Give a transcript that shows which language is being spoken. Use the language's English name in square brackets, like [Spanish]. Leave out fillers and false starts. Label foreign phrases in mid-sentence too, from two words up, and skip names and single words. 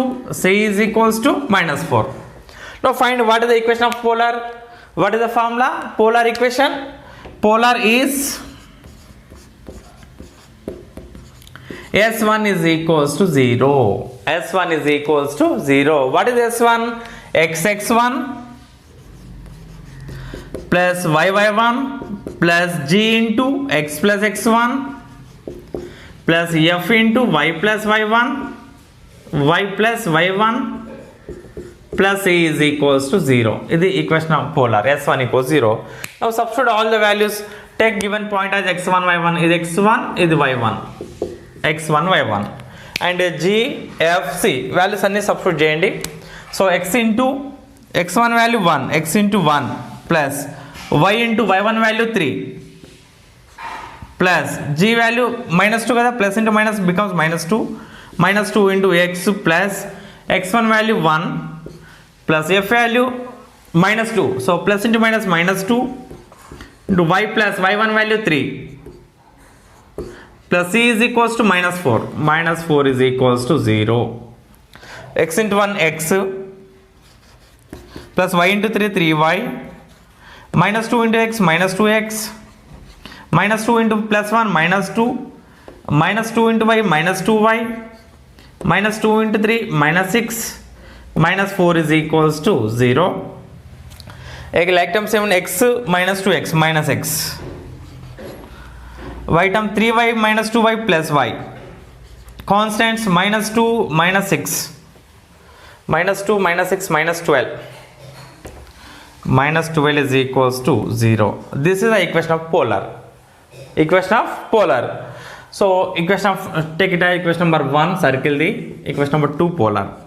[English] c is equals to minus 4. Now find what is the equation of polar. What is the formula? Polar equation. Polar is S1 is equals to 0. S1 is equals to 0. What is S1? X1 plus y1 plus g into x plus x1 plus f into y plus y1 y plus y1 plus a is equals to 0. This is the equation of polar. S1 equals 0. Now substitute all the values. Take given point as x1 y1 is x1 is y1. x1 y1 and g f c values [Telugu] అన్ని సబ్స్టిట్యూట్ చేయండి. [English] So x into x1 value 1, x into 1 plus y into y1 value 3 plus g value minus 2 kada, plus into minus becomes minus 2, minus 2 into x plus x1 value 1 plus f value minus 2, so plus into minus minus 2 into y plus y1 value 3 plus c is equals to minus 4, minus 4 is equals to 0. X into 1 x plus y into 3 3y minus 2 into x minus 2x minus 2 into plus 1 minus 2 minus 2 into y minus 2y minus 2 into 3 minus 6 minus 4 is equals to 0. Like term 7 x minus 2x minus x, y term 3y minus 2y plus y, constants minus 2 minus 6, minus 2 minus 6 minus 12, minus 12 is equals to 0. This is the equation of polar. Equation of polar. So equation of, take it as equation number 1, circle the equation number 2 polar.